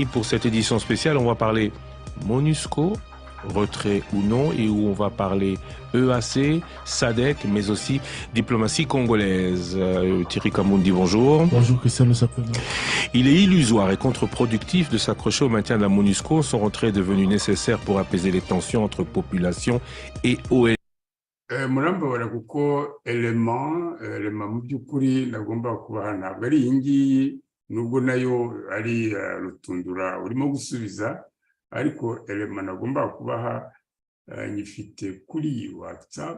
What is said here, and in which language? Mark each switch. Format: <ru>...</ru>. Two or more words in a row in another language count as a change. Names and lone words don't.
<fr>Pour cette édition spéciale, on va parler MONUSCO, retrait ou non, et où on va parler EAC, SADC, mais aussi diplomatie congolaise. Thierry Kamoundi, bonjour. Bonjour Christian Sapena. Il est illusoire et contre-productif de s'accrocher au maintien de la MONUSCO. Son retrait est devenu nécessaire pour apaiser les tensions entre population et ONG.</fr> <rw>Murambabara kuko element mu by'ukuri nagomba kubaha ntabwo ari iyi ngiyi, nubwo nayo ari Rutundura urimo gusubiza, ariko element nagomba kubaha nyifite kuri WhatsApp.</rw>